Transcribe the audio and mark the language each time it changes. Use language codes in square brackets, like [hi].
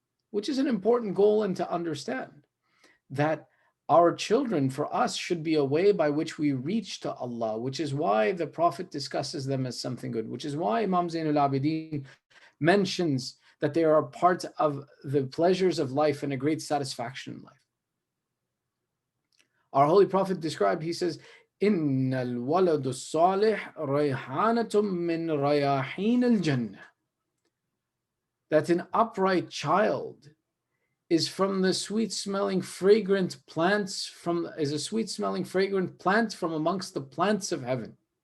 [en] Which is an important goal, and to understand that our children for us should be a way by which we reach to Allah, which is why the Prophet discusses them as something good, which is why Imam Zainul Abidin mentions that they are a part of the pleasures of life and a great satisfaction in life. Our Holy Prophet described, he says, [ar] إِنَّ الْوَلَدُ الصَّالِحِ رَيْحَانَةٌ مِّن رَيَاحِينَ الْجَنَّةِ. [en] That an upright child is from the sweet-smelling, fragrant plants, is a sweet-smelling, fragrant plant from amongst the plants of heaven.